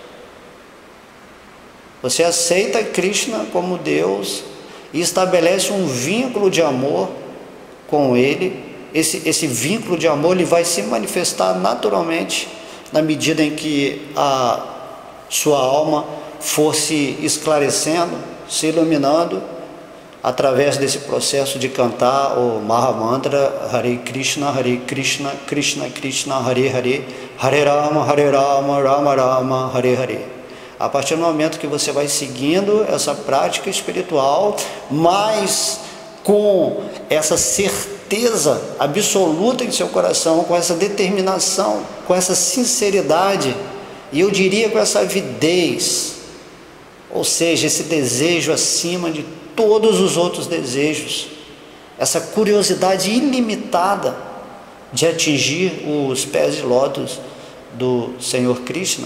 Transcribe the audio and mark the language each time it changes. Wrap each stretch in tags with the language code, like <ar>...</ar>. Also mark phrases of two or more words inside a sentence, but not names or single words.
<pt>Você aceita Krishna como Deus e estabelece um vínculo de amor com Ele. Esse vínculo de amor ele vai se manifestar naturalmente na medida em que a sua alma for se esclarecendo, se iluminando, através desse processo de cantar o Mahamantra Hare Krishna, Krishna Krishna, Hare Hare, Hare Rama, Rama Rama, Hare Hare. A partir do momento que você vai seguindo essa prática espiritual, mas com essa certeza absoluta em seu coração, com essa determinação, com essa sinceridade, e eu diria com essa avidez, ou seja, esse desejo acima de todos os outros desejos, essa curiosidade ilimitada de atingir os pés de lótus do Senhor Krishna.</pt>